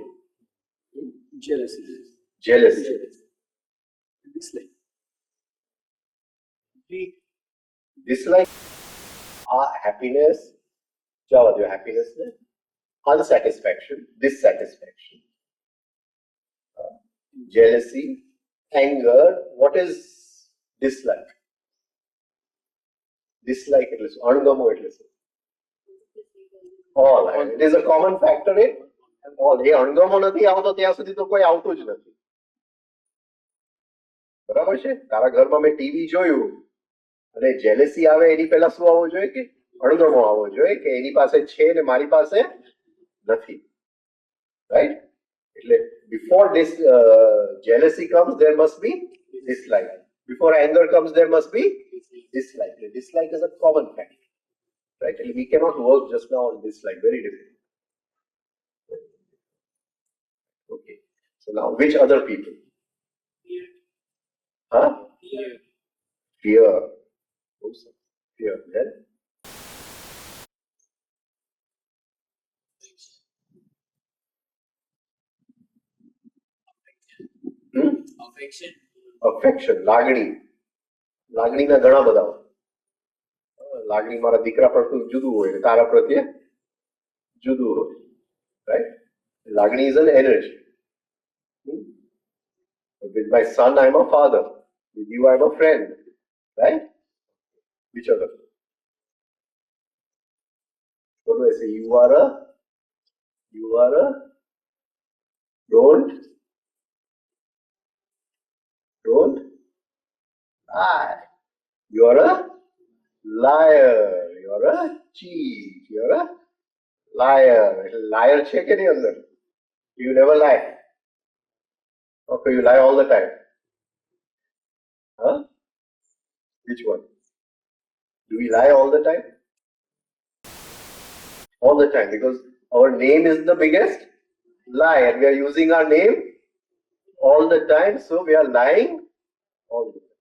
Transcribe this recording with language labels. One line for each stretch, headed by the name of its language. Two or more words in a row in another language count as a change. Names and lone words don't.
English: jealousy, Jealousy. dislike. Dislike. Happiness.
Gujarati: જવા દો happiness ને.
English: Unsatisfaction, dissatisfaction, jealousy, anger. What is dislike? Dislike
Gujarati: એટલે શું? અણગમો એટલે શું?
English: All. It is a common factor in all.
Gujarati: એ અણગમો નથી આવતો ત્યાં સુધી તો કોઈ આવતું જ નથી. બરાબર છે? તારા ઘરમાં મેં ટીવી જોયું અને જેલેસી આવે એની પહેલા શું આવવું જોઈએ? કે અણગમો આવવો જોઈએ કે એની પાસે છે ને મારી પાસે નથી. રાઈટ?
English: એટલે before this jealousy comes there must be dislike. Before anger comes there must be dislike. Dislike is a common fact. Right? We cannot work just now on dislike. Very difficult. Okay. So now which other people? Huh? Fear. Fear. Then? Affection. Affection.
Gujarati: લાગણી. લાગણીના ઘણા બધા હોય. લાગણી મારા દીકરા પ્રત્યે જુદું હોય, તારા પ્રત્યે જુદું હોય.
English: Right? લાગણી is an energy. With my son I am a father. With you I am a friend. Right? Which other? What do I say? You are a You are a don't lie. You are a liar. You are a cheat. You are a liar. Liar
Gujarati: છે કે નહીં અંદર?
English: You never lie. Okay, you lie all the time. Huh? Which one? Do we lie all the time? All the time, because our name is the biggest lie and we are using our name all the time, so we are lying all the time.